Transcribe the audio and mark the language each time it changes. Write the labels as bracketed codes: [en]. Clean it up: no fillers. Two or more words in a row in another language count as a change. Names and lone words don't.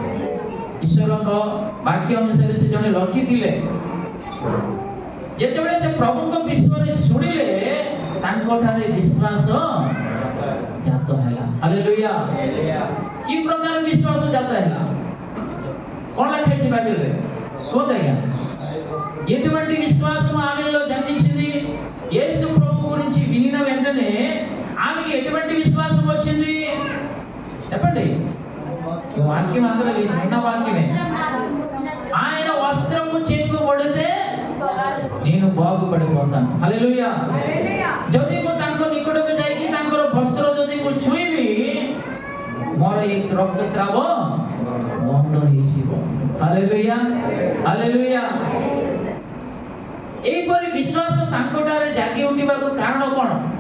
[or] ଈଶ୍ୱରଙ୍କ ବାକ୍ୟ ଅନୁସାରେ ସେ ଜଣେ ଲକି ଥିଲେ। ଯେତେବେଳେ ସେ ପ୍ରଭୁଙ୍କ ବିଷୟରେ ଶୁଣିଲେ ତାଙ୍କଠାରେ ବିଶ୍ୱାସ ଜାତ ହେଲା। ହାଲେଲୁୟା। କି ପ୍ରକାର ବିଶ୍ୱାସ ଜାତ ହେଲା? କଣ ଲେଖା ହେଇଛି ବାଇబిଲରେ? କୁହନ୍ତୁ ଆଜ୍ଞା। [te] ఎటువంటి విశ్వాసం ఆమెలో జన్మించింది? యేసు ప్రభు గురించి వినిన వెంటనే ఆమెకి ఎటువంటి విశ్వాసం వచ్చింది చెప్పండి? వాక్యం అందరూ విన్న వాక్యమే. ఆయన వస్త్రము చెంగు పడితే నేను బాగుపడిపోతాను। [or] ହାଲେଲୁୟା। ଯଦି ମୁଁ ତାଙ୍କ ନିକଟକୁ ଯାଇକି ତାଙ୍କର ବସ୍ତ୍ର ଯଦି ମୁଁ ଛୁଇଁବି ମୋର ଏ ରକ୍ତସ୍ରାବ ବନ୍ଦ ହେଇଯିବ। ହାଲେଲୁୟା ହାଲେଲୁୟା। ଏହିପରି ବିଶ୍ୱାସ ତାଙ୍କଠାରେ ଜାଗି ଉଠିବାକୁ କାରଣ କ'ଣ?